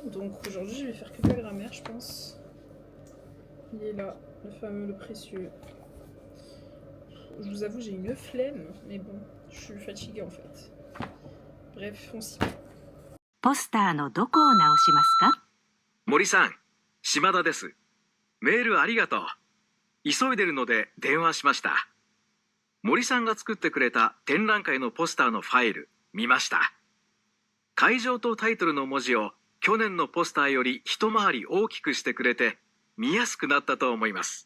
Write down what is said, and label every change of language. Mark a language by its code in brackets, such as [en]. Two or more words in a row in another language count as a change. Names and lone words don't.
[fr] Donc aujourd'hui, je vais faire que de la grammaire, je pense. Il est là, le fameux, le précieux. Je vous avoue, j'ai une flemme, mais bon, je suis fatiguée en fait. Bref, on s'y va. [ja] ポスターのどこを直しますか？森さん、島田です。メールありがとう。急いでるので電話しました。森さんが作ってくれた展覧会のポスターのファイル、見ました。会場とタイトルの文字を去年のポスターより一回り大きくしてくれて、見やすくなったと思います。